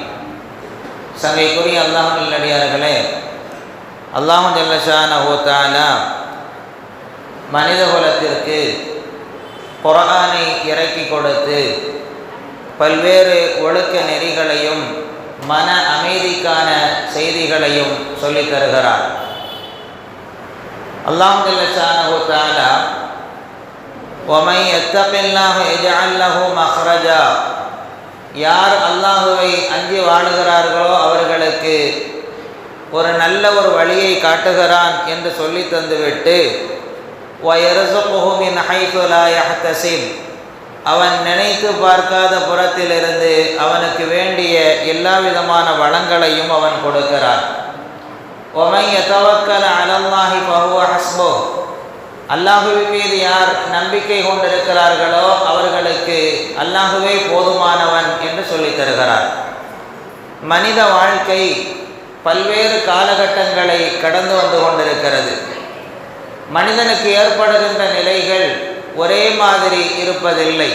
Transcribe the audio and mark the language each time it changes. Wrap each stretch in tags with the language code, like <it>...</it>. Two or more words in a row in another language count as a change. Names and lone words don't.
<ta>சங்கைக்குரிய அல்லாஹ்வின் நல்லடியார்களே,</ta> <ar>الله جل شأنه تعالى</ar> <ta>மனித குலத்திற்கு குர்ஆனை இறக்கி கொடுத்து பல்வேறு ஒழுக்க நெறிகளையும் மன அமைதிக்கான செய்திகளையும் சொல்லித் தருகிறார்.</ta> <ar>الله جل شأنه تعالى وَمَن يَتَّقِ اللَّهَ يَجْعَل لَّهُ مَخْرَجًا,</ar> <ta>யார் அல்லாஹுவை அஞ்சி வாழுகிறார்களோ அவர்களுக்கு ஒரு நல்ல ஒரு வழியை காட்டுகிறான் என்று சொல்லி தந்துவிட்டு</ta> <ar>وَيَرْزُقْهُ مِنْ حَيْثُ لَا يَحْتَسِبُ,</ar> <ta>அவன் நினைத்து பார்க்காத புறத்திலிருந்து அவனுக்கு வேண்டிய எல்லா விதமான வளங்களையும் அவன் கொடுக்கிறான்.</ta> <ar>وَمَن يَتَوَكَّلْ عَلَى اللَّهِ فَهُوَ حَسْبُهُ,</ar> <ta>அல்லாஹுவின் மீது யார் நம்பிக்கை கொண்டிருக்கிறார்களோ அவர்களுக்கு அல்லாஹுவே போதுமானவன் என்று சொல்லித் தருகிறார். மனித வாழ்க்கை பல்வேறு காலகட்டங்களை கடந்து வந்து கொண்டிருக்கிறது. மனிதனுக்கு ஏற்படுகின்ற நிலைகள் ஒரே மாதிரி இருப்பதில்லை.</ta>